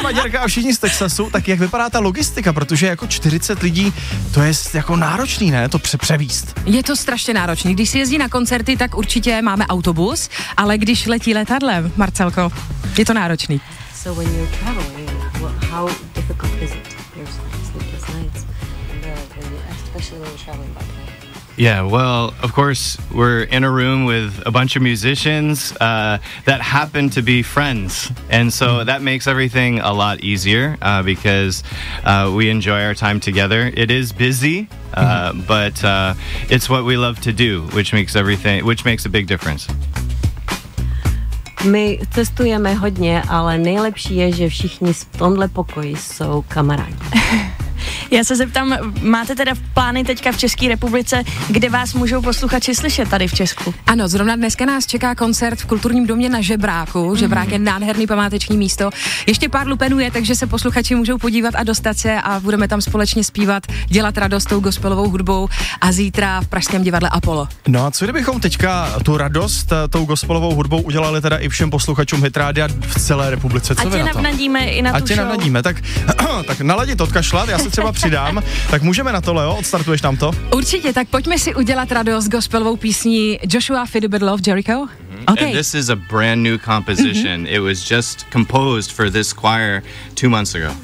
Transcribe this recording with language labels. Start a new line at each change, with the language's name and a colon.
Czech: Maďarka a všichni z Texasu, tak jak vypadá ta logistika, protože jako 40 lidí, to je jako náročný, ne, to převíst. Je to strašně náročný, když si jezdí na koncerty, tak určitě máme autobus, ale když letí letadlem, Marcelko, je to náročný.
English: So when you're traveling, how difficult is it? There's sleepless nights, especially when you're traveling by plane. Yeah, well, of course, we're in a room with a bunch of musicians that happen to be friends. And so that makes everything a lot easier because we enjoy our time together. It is busy, but it's what we love to do, which makes a big difference.
Czech: My cestujeme hodně, ale nejlepší je, že všichni v tomhle pokoji jsou kamarádi. Já se zeptám, máte teda plány teďka v České republice, kde vás můžou posluchači slyšet tady v Česku? Ano, zrovna dneska nás čeká koncert v Kulturním domě na Žebráku. Žebrák je nádherný památeční místo. Ještě pár lupenů je, takže se posluchači můžou podívat a dostat se a budeme tam společně zpívat, dělat radost tou gospelovou hudbou a zítra v Pražském divadle Apollo. No a co kdybychom teďka tu radost tou gospelovou hudbou udělali teda i všem posluchačům Hit Rádia v celé republice? Co a tě navnadíme i na a tu tě show. Navnadíme, tak naladit odkašlat, já se třeba přidám. Tak můžeme na to, Leo, odstartuješ tam to? Určitě, tak pojďme si udělat radost gospelovou písní Joshua Fiddlebiddle of Jericho. Mm-hmm.
English: Okay. And this is a brand new composition. Mm-hmm. It was just composed for this choir 2 months ago.